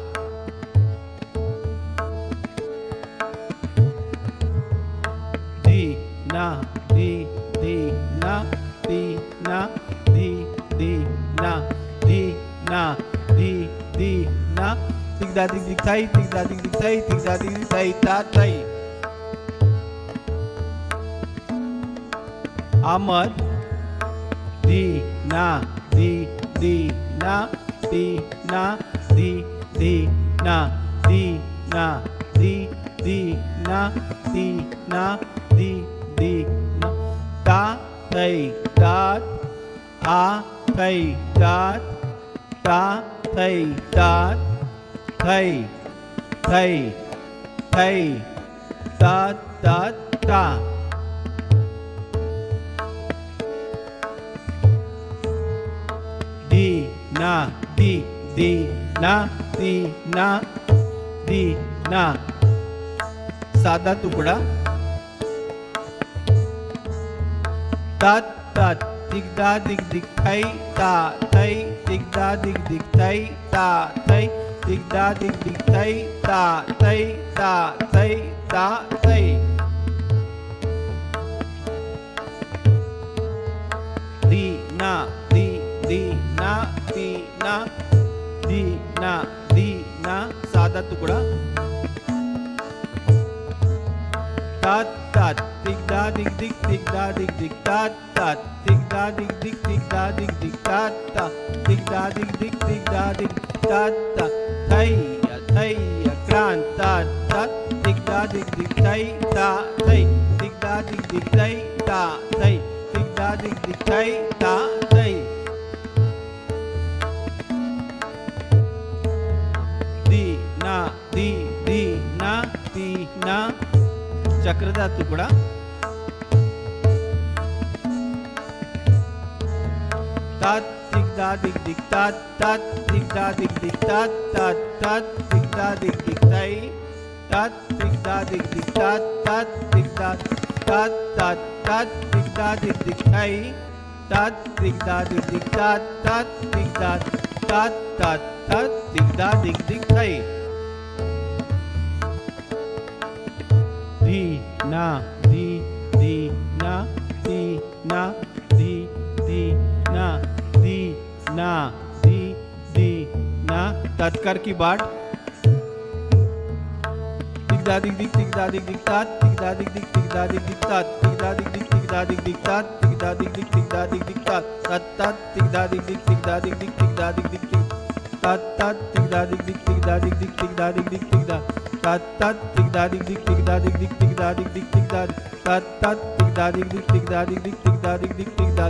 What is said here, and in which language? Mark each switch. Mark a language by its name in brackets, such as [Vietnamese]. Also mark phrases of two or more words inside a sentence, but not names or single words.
[Hindi] Di na, di na, di na, di na, di na, di na. Dig da dig dig thai, dig da dig dig thai, dig da dig dig thai, ta thai. Amar. Di na, di na, di na, di na, di na, di na, di na, di na. Ta thai tat, a thai tat, ta thai tat. Thai, thai, thai, ta, ta, ta. Di, na, di, na, di, na. सादा टुकड़ा. tat, tat, dig da, dig dig thai, ta, thai, dig da, dig dig thai, ta, thai. Dig da dig dig thai, ta thai, ta thai, ta thai. Di na, di na, di na, di na, di na. सादा टुकड़ा. Tat tat, dig da dig dig, dig da dig dig, tat tat, dig da dig dig, dig da dig dig, tat tat, dig da dig dig, dig da dig, tat tat. Thai, thai, kran, ta, ta, dig da dig dig thai, ta, thai, dig da dig dig thai, ta, thai, dig da dig dig thai, ta, thai. Di na, di na, चक्र का टुकड़ा. tat dig da dig dig tat tat dig da dig dig tat tat tat dig da dig dig tai tat dig da dig dig tat tat dig da tat tat tat dig da dig dig tai tat dig da dig dig tat tat dig da tat tat tat dig da dig dig tai. Di na di na di na di na di na di ना तत्कर की बाट दिगदा दिग दिग दिगदा दिग दिग तात दिगदा दिग दिग दिगदा दिग दिग तात दिगदा दिग दिग दिगदा दिग दिग तात दिगदा दिग दिग दिगदा दिग दिग तात तात तात दिगदा दिग दिग दिगदा दिग दिग दिगदा दिग दिग तात तात दिगदा दिग दिग दिगदा दिग दिग दिगदा दिग दिग दिगदा तात तात दिगदा दिग दिग दिगदा दिग दिग दिगदा दिग दिग दिगदा तात तात दिगदा दिग दिग दिगदा दिग दिग दिगदा दिग दिग दिगदा